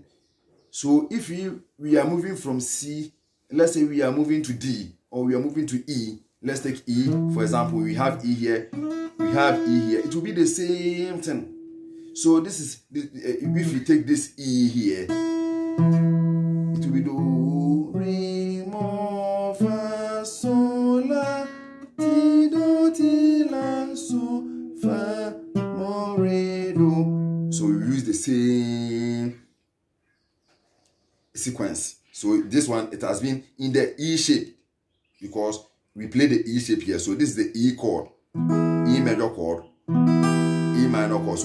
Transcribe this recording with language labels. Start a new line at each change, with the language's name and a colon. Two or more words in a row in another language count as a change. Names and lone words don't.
English: So if we are moving from C, let's say we are moving to D, or we are moving to E. Let's take E, for example. We have E here, we have E here. It will be the same thing. So this is, if you take this E here, it will be do, re, mo, fa, sol, la, ti, do, ti, la, so, fa, mo, re, do. So we use the same sequence. So this one, it has been in the E shape because we play the E shape here. So this is the E chord, E major chord, E minor chord.